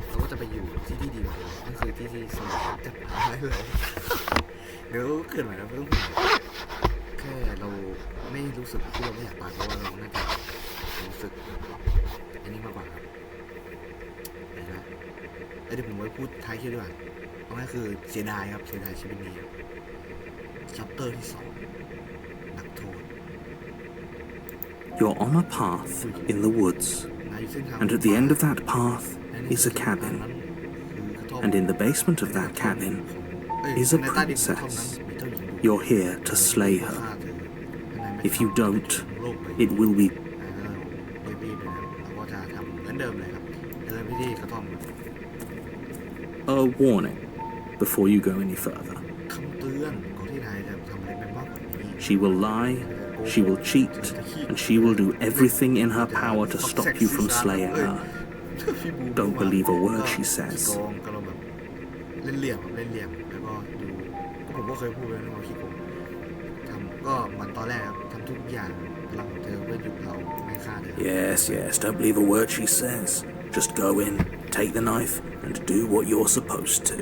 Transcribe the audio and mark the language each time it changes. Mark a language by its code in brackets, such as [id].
[th] จะไปอยู่ที่ที่ดีกว่าเรานั่นคือที่ที่สมองจัดหาให้เลยเดี๋ยวเกิดใหม่แล้วไม่ต้องห่วงแค่เราไม่รู้สึกที่เราไม่อยากตายเพราะว่าเราน่าจะรู้สึกอันนี้มากกว่าครับเห็นไหมเดี๋ยวผมไว้พูดท้ายคลิปดีกว่าเอาง่ายคือเสียดายครับเสียดายชีวิตนี้ชัปเตอร์ที่2นักโทษ [en] You're on a path in the woods, and at the end of that path is a cabin, and in the basement of that cabin is a princess. You're here to slay her. If you don't, it will be. [th] เราก็จะทำเหมือนเดิมเลยครับเดินไปที่กระท่อม [en] A warning before you go any further. [th] คำเตือนก่อนที่นายจะทำอะไรไปมากกว่านี้ [en] She will lie, she will cheat, and she will do everything in her power to stop you from slaying her. Don't believe a word she says. [th] ก็เราแบบเล่นเหลี่ยมครับเล่นเหลี่ยมแล้วก็ดูก็ผมก็เคยพูดไปนะว่าขี้โกงทำก็มันตอนแรกครับทำทุกอย่างพลังของเธอเพื่อหยุดเราไม่ฆ่าเธอ [en] Yes, yes, don't believe a word she says. Just go in, take the knife, and do what you're supposed to.